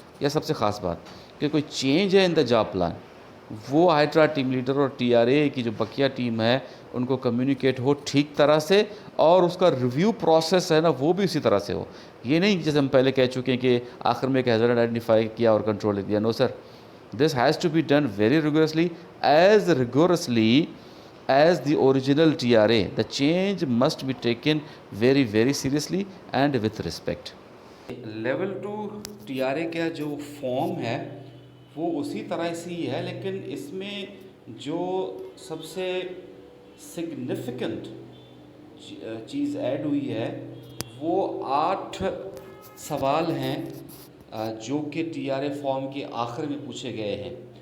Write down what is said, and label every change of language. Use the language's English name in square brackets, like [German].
[Urdu] یہ سب سے خاص بات کہ کوئی چینج ہے ان دا جاب پلان, وہ ہائیڈرا ٹیم لیڈر اور ٹی آر اے کی جو بقیہ ٹیم ہے ان کو کمیونیکیٹ ہو ٹھیک طرح سے, اور اس کا ریویو پروسیس ہے نا وہ بھی اسی طرح سے ہو. یہ نہیں جیسے ہم پہلے کہہ چکے ہیں کہ آخر میں ایک ہیزرڈ آئیڈینٹیفائی کیا اور کنٹرول لکھ دیا. [English] No sir, this has to be done very rigorously, as rigorously as the original T R A. The change must be taken very very seriously and with respect. [Urdu] Level 2 T R اے کا جو فارم ہے وہ اسی طرح سے ہی ہے, لیکن اس میں جو سب سے سگنیفیکنٹ چیز ایڈ ہوئی ہے وہ 8 سوال ہیں جو کہ ٹی آر اے فارم کے آخر میں پوچھے گئے ہیں.